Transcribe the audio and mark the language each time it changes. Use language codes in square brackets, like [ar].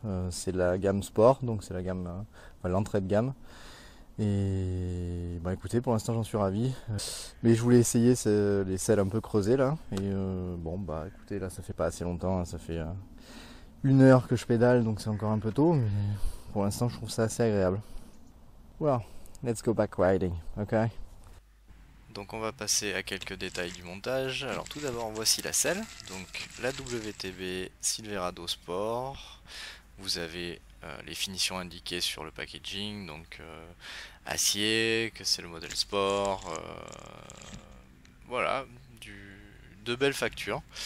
[fr] C'est la gamme Sport, donc c'est la gamme, l'entrée de gamme. Et écoutez, pour l'instant j'en suis ravi. Mais je voulais essayer les selles un peu creusées là. Et écoutez, là ça fait pas assez longtemps, hein, ça fait 1 heure que je pédale, donc c'est encore un peu tôt. Mais pour l'instant je trouve ça assez agréable. [en] Well, let's go back riding, ok? [fr] Donc on va passer à quelques détails du montage. Alors tout d'abord voici la selle, donc la WTB Silverado Sport. Vous avez les finitions indiquées sur le packaging, donc acier, que c'est le modèle sport, voilà, de belles factures.